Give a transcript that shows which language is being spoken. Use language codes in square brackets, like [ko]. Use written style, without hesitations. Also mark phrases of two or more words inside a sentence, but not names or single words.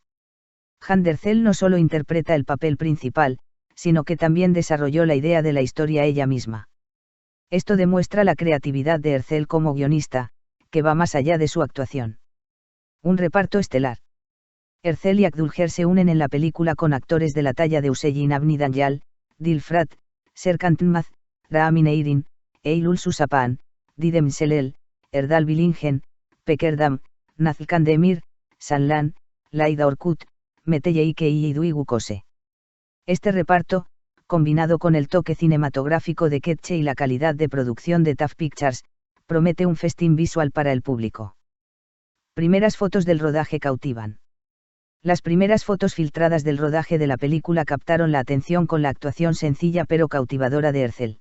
[es] Handercel no solo interpreta el papel principal, sino que también desarrolló la idea de la historia ella misma. Esto demuestra la creatividad de Ercel como guionista, que va más allá de su actuación. Un reparto estelar. Ercel y Akdülker se unen en la película con actores de la talla de Hüseyin Avni Daniyal, Dilfrat, Serkan Tınmaz, Rami Neyrin, Eylül Susapan, Didem Selel, Erdal Bilingen, Pekerdam, Nazlı Kandemir, Sanlan, Laida Orkut, Meteyeke y Iduigu Kose. Este reparto, combinado con el toque cinematográfico de Ketche y la calidad de producción de TAF Pictures, promete un festín visual para el público. Primeras fotos del rodaje cautivan. Las primeras fotos filtradas del rodaje de la película captaron la atención con la actuación sencilla pero cautivadora de Ercel.